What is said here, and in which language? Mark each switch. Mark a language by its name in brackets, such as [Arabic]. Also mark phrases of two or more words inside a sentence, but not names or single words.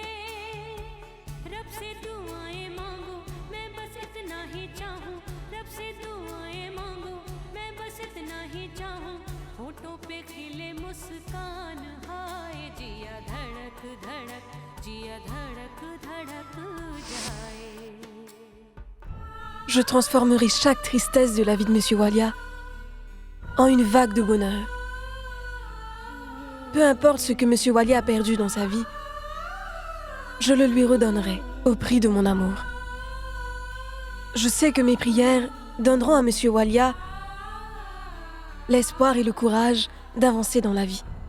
[Hindi] रब से दुआएं मांगो मैं बस इतना ही चाहूँ रब से दुआएं मांगो मैं बस इतना ही चाहूँ होठों पे खिले मुस्कान हाय जिया धड़क धड़क जिया धड़क धड़क जाए. [French] Je transformerai chaque tristesse de la vie de Monsieur Walia en une vague de bonheur. Peu importe ce que Monsieur Walia a perdu dans sa vie, je le lui redonnerai au prix de mon amour. Je sais que mes prières donneront à Monsieur Walia l'espoir et le courage d'avancer dans la vie.